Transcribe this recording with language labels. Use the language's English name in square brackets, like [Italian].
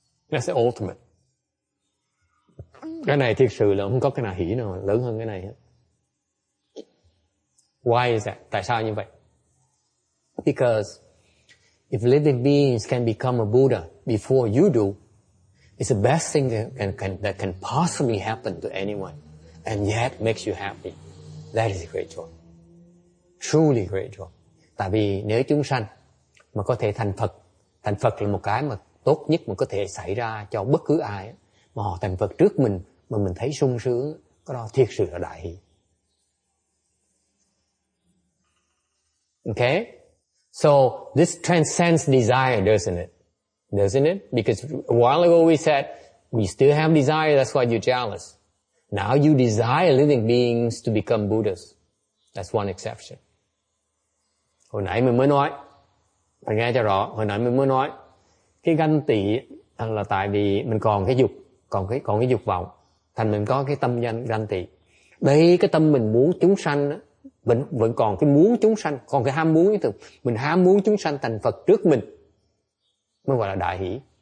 [English] That's the ultimate. [Vietnamese] Cái này thiệt sự là không có cái nào hỷ nào lớn hơn cái này hết. [English] Why is that? [Vietnamese] Tại sao như vậy? [English] Because if living beings can become a Buddha before you do, it's the best thing that can possibly happen to anyone, and yet makes you happy. That is a great joy. Truly great joy. [Vietnamese] Tại vì nếu chúng sanh mà có thể thành Phật là một cái mà tốt nhất mà có thể xảy ra cho bất cứ ai, mà họ thành Phật trước mình mà mình thấy sung sướng, cái đó thiệt sự là đại hỷ. [English] Okay? So this transcends desire, doesn't it? Doesn't it? Because a while ago we said, we still have desire, that's why you're jealous. Now you desire living beings to become Buddhas. That's one exception. [Vietnamese] Hồi nãy mình mới nói, phải nghe cho rõ, hồi nãy mình mới nói, cái ganh tị là tại vì mình còn cái dục, còn cái dục vọng, thành mình có cái tâm ganh tị. Đây cái tâm mình muốn chúng sanh, vẫn còn cái muốn chúng sanh, còn cái ham muốn, mình ham muốn chúng sanh thành Phật trước mình, mới gọi là đại hỷ.